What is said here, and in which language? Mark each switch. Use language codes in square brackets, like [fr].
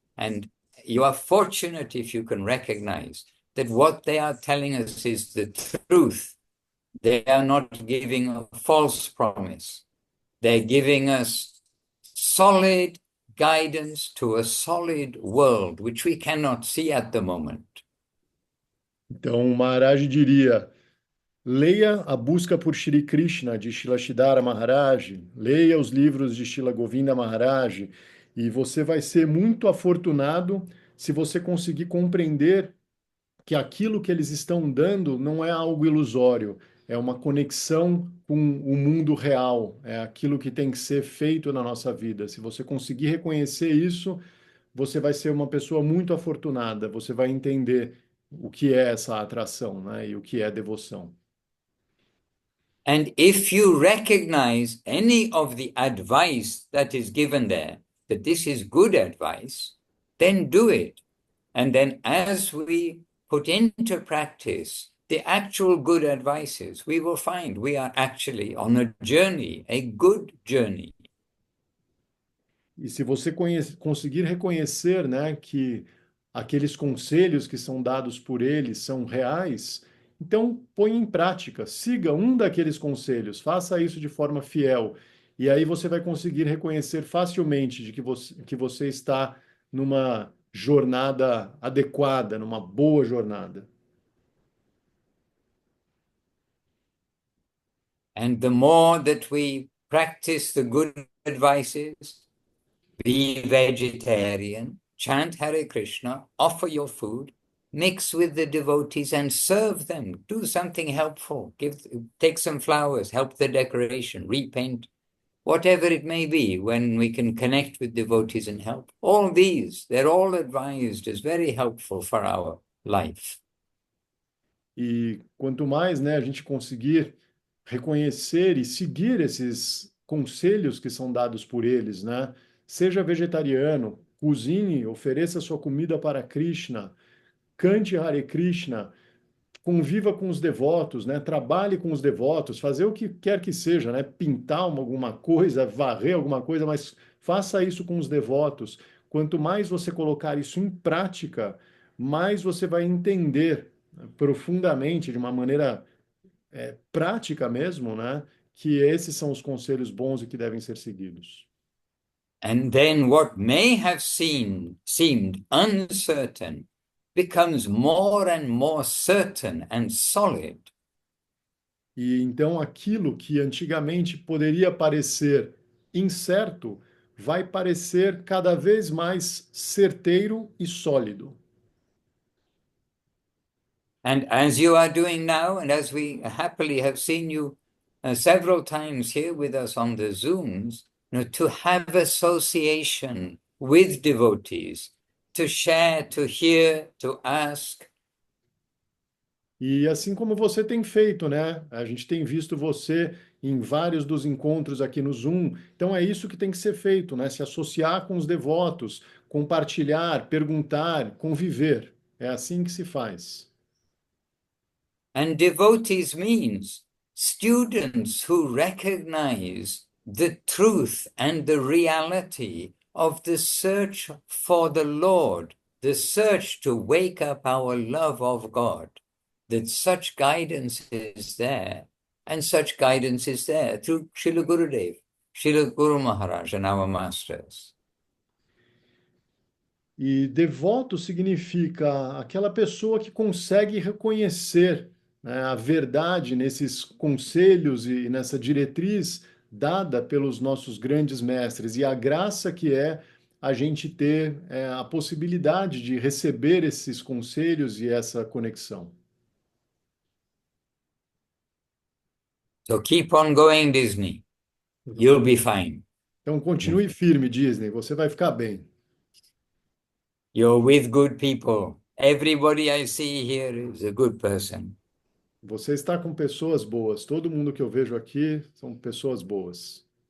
[en] And you are fortunate if you can recognize that what they are telling us is the truth. They are not giving a false promise. They're giving us solid, guidance to a solid world, which we cannot see at the moment. [pt] Então, o Maharaj diria: leia A Busca por Shri Krishna, de Shilashidhara Maharaj, leia os livros de Shila Govinda Maharaj, e você vai ser muito afortunado se você conseguir compreender que aquilo que eles estão dando não é algo ilusório, é uma conexão com o mundo real, é aquilo que tem que ser feito na nossa vida. Se você conseguir reconhecer isso, você vai ser uma pessoa muito afortunada, você vai entender o que é essa atração, né, e o que é devoção. [en] And if you recognize any of the advice that is given there, that this is good advice, then do it. And then as we put into practice the actual good advices, we will find we are actually on a journey, a good journey. E se você conseguir reconhecer, né, que aqueles conselhos que são dados por eles são reais, então põe em prática, siga um daqueles conselhos, faça isso de forma fiel, e aí você vai conseguir reconhecer facilmente de que você está numa jornada adequada, numa boa jornada. And the more that we practice the good advices, be vegetarian, chant Hare Krishna, offer your food, mix with the devotees and serve them. Do something helpful. Take some flowers, help the decoration, repaint, whatever it may be, when we can connect with devotees and help. All these, they're all advised as very helpful for our life. [pt] E quanto mais, né, a gente conseguir reconhecer e seguir esses conselhos que são dados por eles, né? Seja vegetariano, cozinhe, ofereça sua comida para Krishna, cante Hare Krishna, conviva com os devotos, né? Trabalhe com os devotos, fazer o que quer que seja, né? Pintar alguma coisa, varrer alguma coisa, mas faça isso com os devotos. Quanto mais você colocar isso em prática, mais você vai entender profundamente, de uma maneira prática mesmo, né? Que esses são os conselhos bons e que devem ser seguidos. [en] And then what may have seemed uncertain becomes more and more certain and solid. [pt] E então aquilo que antigamente poderia parecer incerto vai parecer cada vez mais certeiro e sólido. [en] And as you are doing now, and as we happily have seen you several times here with us on the Zooms, to have association with devotees, to share, to hear, to ask. [pt] E assim como você tem feito, né? A gente tem visto você em vários dos encontros aqui no Zoom. Então é isso que tem que ser feito, né? Se associar com os devotos, compartilhar, perguntar, conviver. É assim que se faz. [en] And devotees means students who recognize the truth and the reality of the search for the Lord, the search to wake up our love of God, that such guidance is there, and such guidance is there through Srila Gurudev, Srila Guru Maharaj, and our masters. [pt] E devoto significa aquela pessoa que consegue reconhecer, né, a verdade nesses conselhos e nessa diretriz dada pelos nossos grandes mestres, e a graça que é a gente ter a possibilidade de receber esses conselhos e essa conexão. [en] So keep on going, Disney. You'll be fine. [pt] Então continue firme, Disney, você vai ficar bem. [en] You're with good people. Everybody I see here is a good person. [pt] Você está com pessoas boas. Todo mundo que eu vejo aqui são pessoas boas.